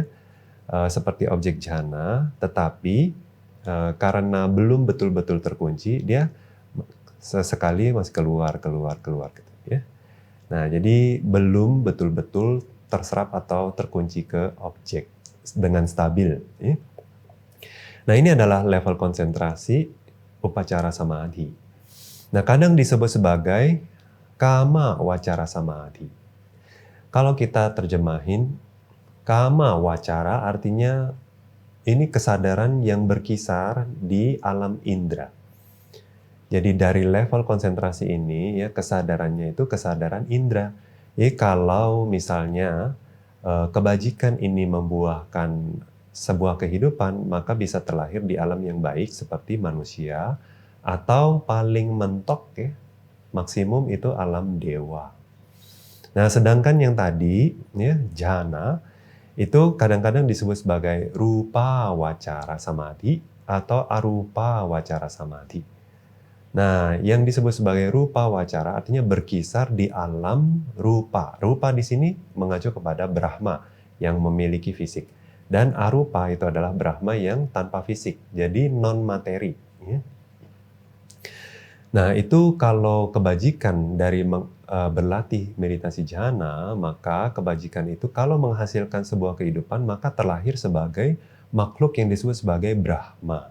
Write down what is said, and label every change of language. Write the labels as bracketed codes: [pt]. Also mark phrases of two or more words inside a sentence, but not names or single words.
[id] Seperti objek jhana, tetapi karena belum betul-betul terkunci, dia sesekali masih keluar gitu ya. Nah, jadi belum betul-betul terserap atau terkunci ke objek dengan stabil. Ya. Nah, ini adalah level konsentrasi [pi] upacara samadhi. [id] Nah, kadang disebut sebagai [pi] kama wacara samadhi. [id] Kalau kita terjemahin, [pi] kama wacara [id] artinya ini kesadaran yang berkisar di alam indera. Jadi dari level konsentrasi ini ya kesadarannya itu kesadaran indera. Jadi kalau misalnya kebajikan ini membuahkan sebuah kehidupan, maka bisa terlahir di alam yang baik seperti manusia, atau paling mentok ya maksimum itu alam dewa. Nah, sedangkan yang tadi ya jhana itu kadang-kadang disebut sebagai [pi] rupa wacara samadhi [id] atau [pi] arupa wacara samadhi. [id] Nah, yang disebut sebagai [pi] rupa wacara [id] artinya berkisar di alam rupa. Rupa di sini mengacu kepada Brahma yang memiliki fisik. Dan arupa itu adalah Brahma yang tanpa fisik, jadi non-materi. Ya. Nah, itu kalau kebajikan dari berlatih meditasi jhana, maka kebajikan itu kalau menghasilkan sebuah kehidupan, maka terlahir sebagai makhluk yang disebut sebagai Brahma.